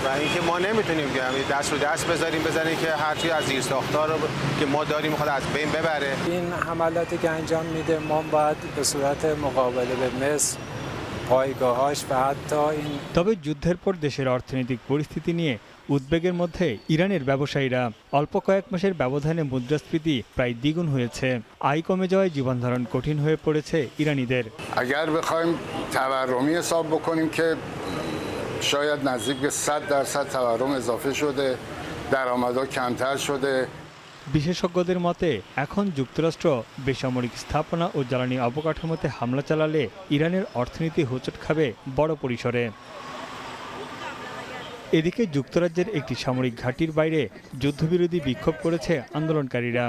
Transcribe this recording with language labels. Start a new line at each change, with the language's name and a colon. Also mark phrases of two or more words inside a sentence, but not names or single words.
Bangla: তবে যুদ্ধের পর দেশের অর্থনৈতিক পরিস্থিতি নিয়ে উদ্বেগের মধ্যে ইরানের ব্যবসায়ীরা। অল্প কয়েক মাসের ব্যবধানে মুদ্রাস্ফীতি প্রায় দ্বিগুণ হয়েছে। আয় কমে যাওয়ায় জীবনধারণ কঠিন হয়ে পড়েছে ইরানিদের।
Persian: اگر بخوایم تورمی حساب بکنیم که شاید نزدیک به 100% تورم اضافه شده، درآمدها کمتر شده।
Bangla: বিশেষজ্ঞদের মতে এখন যুক্তরাষ্ট্র বেসামরিক স্থাপনা ও জ্বালানি অবকাঠামোতে হামলা চালালে ইরানের অর্থনীতি হোঁচট খাবে বড় পরিসরে। এদিকে যুক্তরাজ্যের একটি সামরিক ঘাঁটির বাইরে যুদ্ধবিরোধী বিক্ষোভ করেছে আন্দোলনকারীরা।